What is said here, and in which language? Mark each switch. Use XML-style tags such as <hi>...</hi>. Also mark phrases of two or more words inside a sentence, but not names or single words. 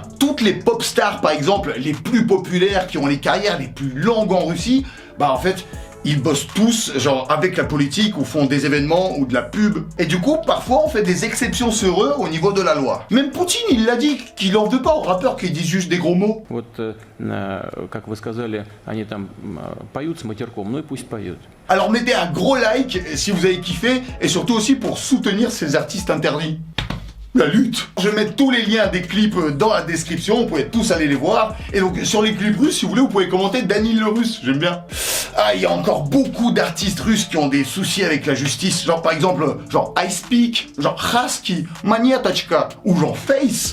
<fr>Toutes les pop stars, par exemple, les plus populaires, qui ont les carrières les plus longues en Russie, bah, en fait, ils bossent tous, genre, avec la politique, ou font des événements, ou de la pub. Et du coup, parfois, on fait des exceptions sur eux au niveau de la loi. Même Poutine, il l'a dit, qu'il en veut pas aux rappeurs qui disent juste des gros mots.</fr> <ru>Вот, как вы сказали, они там поют с матерком, ну и пусть поют.</ru> <fr>Alors mettez un gros like si vous avez kiffé, et surtout aussi pour soutenir ces artistes interdits. La lutte. Je vais mettre tous les liens des clips dans la description, vous pouvez tous aller les voir. Et donc sur les clips russes, si vous voulez, vous pouvez commenter Danil le russe, j'aime bien. Ah, il y a encore beaucoup d'artistes russes qui ont des soucis avec la justice, genre par exemple, genre Ice Peak, genre Husky, Maniatachka, ou genre Face.</fr>